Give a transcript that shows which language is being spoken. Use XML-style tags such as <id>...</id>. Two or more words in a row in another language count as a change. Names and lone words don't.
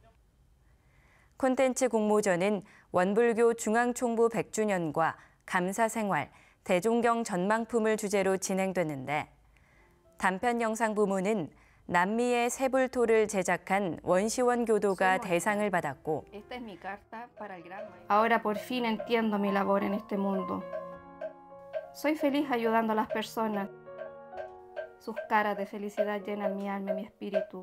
<ko>콘텐츠 공모전은 원불교 중앙총부 100주년과 감사생활, 대종경 전망품을 주제로 진행됐는데 단편 영상 부문은 남미의 세불토를 제작한 원시원 교도가 대상을 받았고</ko> <es>Ahora por fin entiendo mi labor en este mundo. Soy feliz ayudando a las personas. Sus caras de felicidad llenan mi alma y mi espíritu.</es>